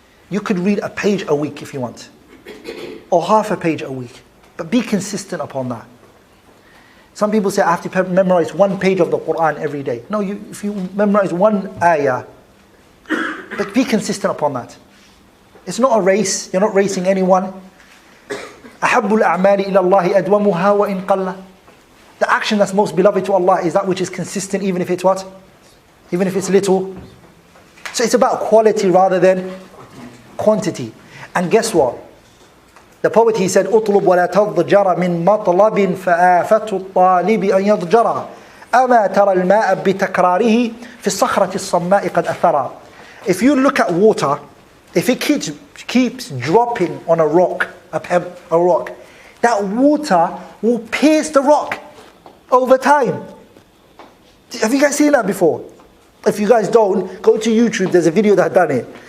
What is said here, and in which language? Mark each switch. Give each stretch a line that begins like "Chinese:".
English: You could read a page a week if you want, or half a page a week, but be consistent upon that. Some people say, I have to memorize 1 page of the Quran every day. No, if you memorize 1 ayah, but be consistent upon that. It's not a race. You're not racing anyone.
Arabic: أحب الأعمال إلى الله أدومها وإن قل.
English: The action that's most beloved to Allah is that which is consistent, even if it's what? Even if it's little. So it's about quality rather than quantity. And guess what? The poet, he said,
Arabic: اطلب ولا تضجر من مطلب فآفة الطالب أن يضجر أما ترى الماء بتكراره في الصخرة الصماء قد أثرا.
English: If you look at water, if it keeps dropping on a rock, a rock, that water will pierce the rock over time. Have you guys seen that before? If you guys don't, go to YouTube, there's a video that done it.